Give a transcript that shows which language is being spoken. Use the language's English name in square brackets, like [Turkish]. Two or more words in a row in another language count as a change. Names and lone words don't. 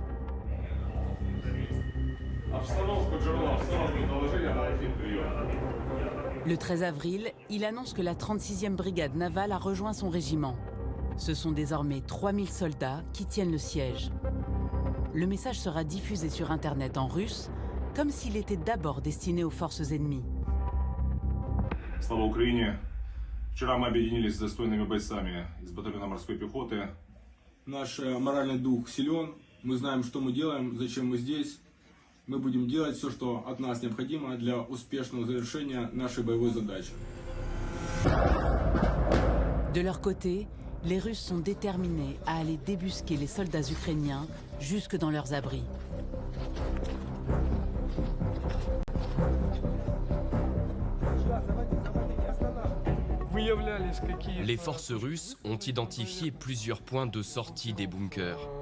[French] Le 13 avril, il annonce que la 36e brigade navale a rejoint son régiment. Ce sont désormais 3000 soldats qui tiennent le siège. Le message sera diffusé sur Internet en russe, comme s'il était d'abord destiné aux forces ennemies. [Russian] Слава Украине! Вчера мы объединились с достойными бойцами из батальона морской пехоты. Наш моральный дух силен, мы знаем, что мы делаем, зачем мы здесь. Мы будем делать все, что от нас необходимо для успешного завершения нашей боевой задачи. [French] De leur côté, les Russes sont déterminés à aller débusquer les soldats ukrainiens jusque dans leurs abris. Les forces russes ont identifié plusieurs points de sortie des bunkers.